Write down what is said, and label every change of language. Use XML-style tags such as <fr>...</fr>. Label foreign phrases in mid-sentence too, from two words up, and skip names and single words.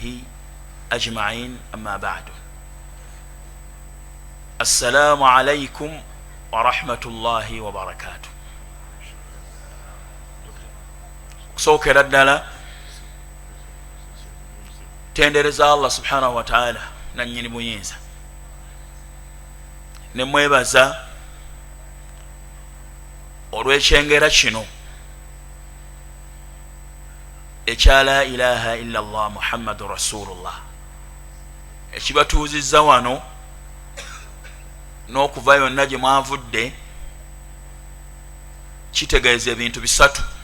<ar>وصحبه أجمعين أما بعد السلام عليكم ورحمة الله وبركاته.</ar> <lg>kusokera ddala tendereza</lg> <ar>الله سبحانه وتعالى</ar> <lg>nannyini buyinza ne mwebaza olw'ekyengera kino ekya</lg> <ar>لا إله إلا الله محمد رسول الله</ar> <lg>ekibatuuzizza wano n'okuva yonna gye mwavudde kitegeeza ebintu bisatu.</lg>